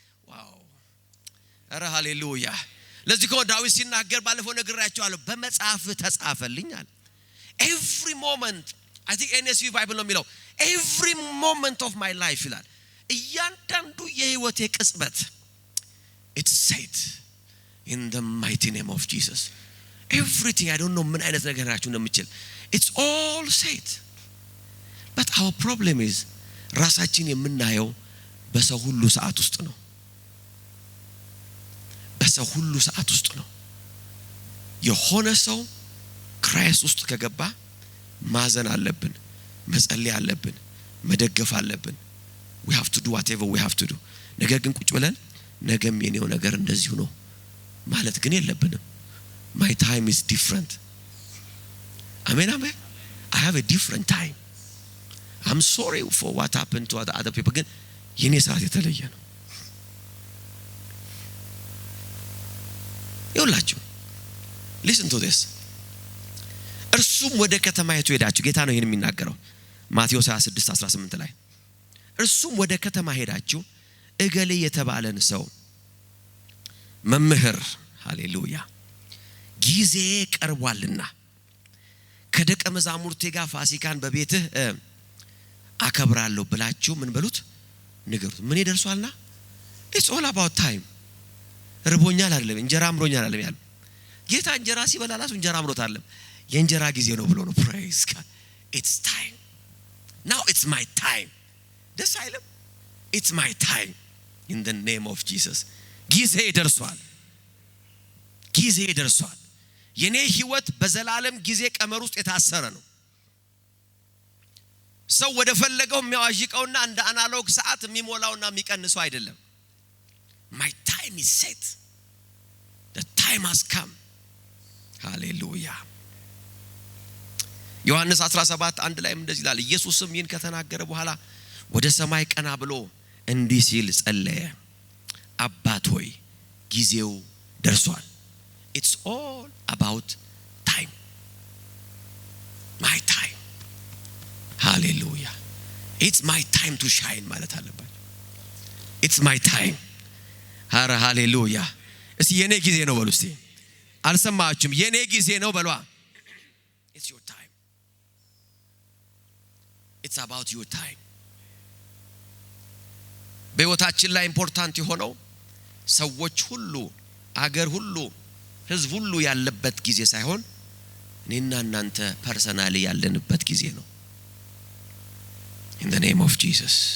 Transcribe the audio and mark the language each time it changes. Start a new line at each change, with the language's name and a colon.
English: wow
Amharic: ኧረ ሃሌሉያ። ለዚህ እኮ ዳዊት ሲናገር ባለፈው ነግራችኋለሁ በመጽሐፍ ተጻፈልኝ አለ።
English: every moment I think NSV Bible
Amharic: ነው የሚለው
English: every moment of my life
Amharic: ይላል። እያንዳንዱ የህይወቴ ቅጽበት
English: it's set in the mighty name of Jesus. Everything, I don't know
Amharic: ምን አይነት ነገር ናችሁ እንደምችል
English: it's all set. but our problem is
Amharic: ራሳችን የምናየው በሰው ሁሉ ሰዓት ውስጥ ነው። በሰው ሁሉ ሰዓት ውስጥ ነው። የሆነ ሰው ክራይስት ውስጥ ከገባ ማዘን አለብን፣ መጸለይ አለብን፣ መደገፍ አለብን።
English: we have to do whatever we have to do.
Amharic: ነገር ግን ቁጭ ብለን ነገም የኔው ነገር እንደዚሁ ነው ማለት ግን የለብንም።
English: my time is different. amen amen. I have a different time. I'm sorry for what happened to other people,
Amharic: ግን የኔ ሰዓት የተለየ ነው። ይኸውላችሁ
English: listen to this.
Amharic: እርሱም ወደ ከተማይቱ ሄዳችሁ፣ ጌታ ነው ይሄን የሚናገረው ማቴዎስ 26:18 ላይ እርሱም ወደ ከተማ ሄዳችሁ እገሌ የተባለን ሰው መምህር ሃሌሉያ ጊዜ ቀርቧልና ከደቀ መዛሙርቴ ጋር ፋሲካን በቤትህ አከብራለሁ ብላችሁ ምን በሉት ንገሩት። ምን ይደርሷልና
English: it's all about time.
Amharic: ርቦኛል አይደለም እንጀራ አምሮኛል አይደለም ያለው ጌታ እንጀራ ሲበላላሱ እንጀራ አምሮት አይደለም የእንጀራ ጊዜ ነው ብሎ ነው።
English: praise God. it's time. now it's my time.
Amharic: ደስ አይልም?
English: it's my time in the name of Jesus.
Amharic: ጊዜ ደርሷል። ጊዜ ደርሷል። የኔ ህይወት በዘላለም ጊዜ ቀመር ውስጥ የታሰረ ነው። ሰው ወደ ፈለገው የሚያዋዥቀውና እንደ አናሎግ ሰዓት የሚሞላውና የሚቀንሰው አይደለም።
English: my time is set. the time has come. hallelujah.
Amharic: ዮሐንስ 17:1 ላይም እንደዚህ ይላል። ኢየሱስም ይህን ከተናገረ በኋላ ወደ ሰማይ ቀና ብሎ እንዲህ ሲል ጸለየ። አባት ሆይ ጊዜው ደርሷል።
English: it's all about time. my time. hallelujah. it's my time to shine
Amharic: ማለት አለበት።
English: it's my time. hallelujah.
Amharic: እስቲ የኔ ጊዜ ነው በሉ። እስቲ አልሰማችሁም? የኔ ጊዜ ነው በሏ።
English: it's your time. it's about your time.
Amharic: በህይወታችን ላይ ኢምፖርታንት የሆነው ሰዎች ሁሉ አገር ሁሉ ህዝብ ሁሉ ያለበት ጊዜ ሳይሆን እኔና እናንተ ፐርሰናሊ ያለንበት ጊዜ ነው።
English: in the name of Jesus.